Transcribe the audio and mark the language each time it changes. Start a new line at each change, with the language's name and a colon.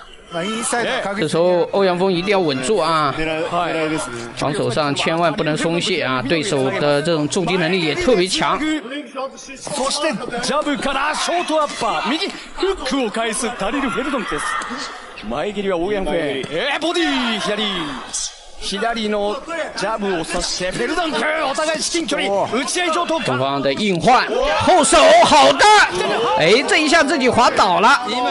Chinese: 這時候歐陽鋒一定要穩住啊，防守上千萬不能鬆懈啊，對手的這種重擊能力也特別強。
Japanese: そしてジャブからショートアッパー、右フックを返すダリル・フェルドンクです。前蹴りは歐陽鋒、ボディ左のジャブを刺してフェルドンク、お互い至近距離打ち合い上等。
Chinese: 東方的硬換後手好的，哎，這一下自己滑倒了。